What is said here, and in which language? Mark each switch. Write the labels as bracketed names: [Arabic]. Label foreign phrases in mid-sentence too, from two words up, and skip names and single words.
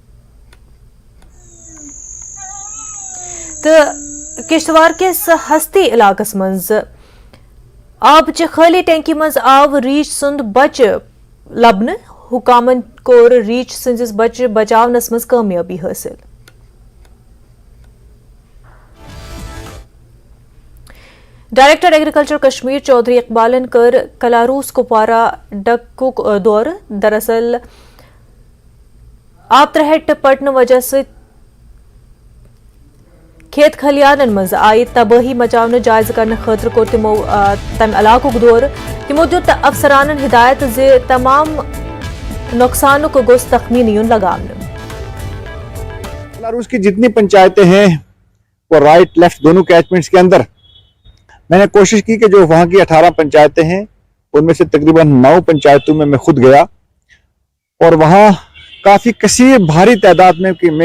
[Kashmiri] تو کشتوار کس ہستی علاقس مز آب چہ خالی ٹینکی مز آو ریچ سند بچ لبن حکامن کور ریچ سندس بچہ بچاونس مز کامیابی حاصل [English] Director Agriculture [Kashmiri] کشمیر چودھری اقبالن کر کلاروس کپوارہ ڈکک دور دراصل آب ترہٹ پٹن وجہ سے کھیت کھلیانن مز آئی تباہی مچاؤن جائزہ کرنے خاطر کور تمو تم علاقہ دور تمو دیت افسرانن ہدایت زِ تمام نقصانک گوس تخمینی لگانے [Urdu] کلاروس کی جتنی پنچایتیں ہیں وہ [English] right left [Urdu] دونوں کیچمنٹس کے اندر میں نے کوشش کی کہ جو وہاں کی 18 پنچایتیں ہیں ان میں سے تقریباً 9 پنچایتوں میں خود گیا اور وہاں کافی کثیر بھاری تعداد میں